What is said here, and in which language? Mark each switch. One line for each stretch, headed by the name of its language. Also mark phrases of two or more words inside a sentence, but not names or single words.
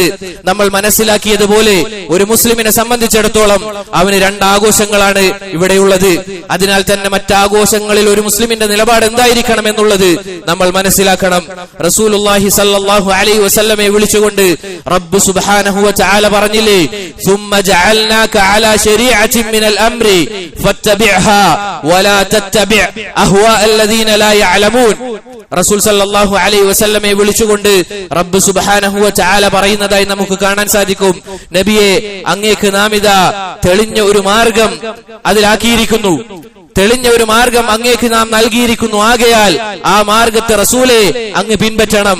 Malayalam: നമ്മൾ മനസ്സിലാക്കിയതുപോലെ ഒരു മുസ്ലിമിനെ സംബന്ധിച്ചിടത്തോളം അവന് രണ്ട് ആഘോഷങ്ങളാണ് ഇവിടെയുള്ളത്. അതിനാൽ തന്നെ മറ്റാഘോഷങ്ങളിൽ ഒരു മുസ്ലിമിന്റെ നിലപാട് എന്തായിരിക്കണം എന്നുള്ളത് നമ്മൾ മനസ്സിലാക്കണം.
Arabic: رسول الله صلى الله عليه وسلم
Malayalam: വിളിച്ചുകൊണ്ട്
Arabic: رب سبحانه وتعالى
Malayalam: പറഞ്ഞില്ലേ,
Arabic: ثم جعلناك على شريعة من الأمر فاتبعها ولا تتبع أهواء الذين لا يعلمون. رسول صلى الله عليه وسلم
Malayalam: വിളിച്ചുകൊണ്ട്
Arabic: رب سبحانه وتعالى
Malayalam: പറയുന്നതായി നമുക്ക് കാണാൻ സാധിക്കും, നബിയെ, അങ്ങേക്ക് നാം ഇതാ തെളിഞ്ഞ ഒരു മാർഗം അതിലാക്കിയിരിക്കുന്നു, തെളിഞ്ഞ ഒരു മാർഗം അങ്ങേക്ക് നാം നൽകിയിരിക്കുന്നു. ആകയാൽ ആ മാർഗത്തെ റസൂലെ അങ്ങ് പിൻപറ്റണം.